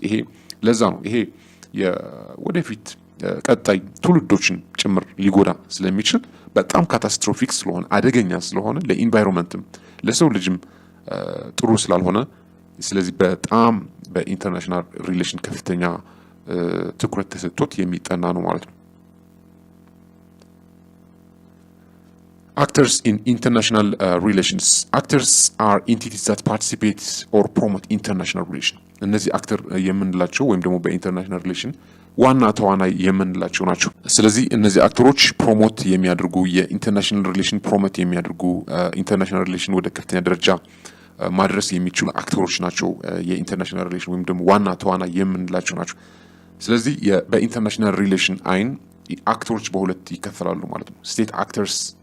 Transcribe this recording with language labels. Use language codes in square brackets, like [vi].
[am] ይሄ ለዛ ነው ይሄ ወደፊት ቀጣይ ትውልዶችን ጭምር ሊጎዳ ስለሚችል በጣም ካታስትሮፊክ ስለሆነ አደገኛ ስለሆነ ለኢንቫይሮንመንትም ለሰው ልጅም ጥሩ ስላልሆነ ስለዚህ በጣም በኢንተርናሽናል ሪሌሽን ከፍተኛ ትኩረት ተሰጥቶት የሚጠና ነው ማለት ነው [en] Actors in international relations. Actors are entities that participate or promote international relations. [am] እነዚህ አክተር የምንላቸው ወይም ደግሞ በኢንተርናሽናል ሪሌሽን ዋና ተዋናይ የምንላቸው ናቸው ስለዚህ እነዚህ አክተሮች ፕሮሞት የሚያደርጉ የኢንተርናሽናል ሪሌሽን ፕሮሞት የሚያደርጉ ኢንተርናሽናል ሪሌሽን ወደ ከፍተኛ ደረጃ ማድረስ የሚችሉ አክተሮች ናቸው የኢንተርናሽናል ሪሌሽን ወይም ደግሞ ዋና ተዋናይ የምንላቸው ናቸው ስለዚህ በኢንተርናሽናል ሪሌሽን አይን አክተሮች በሁለት ይከፈላሉ ማለት ነው ስቴት አክተርስ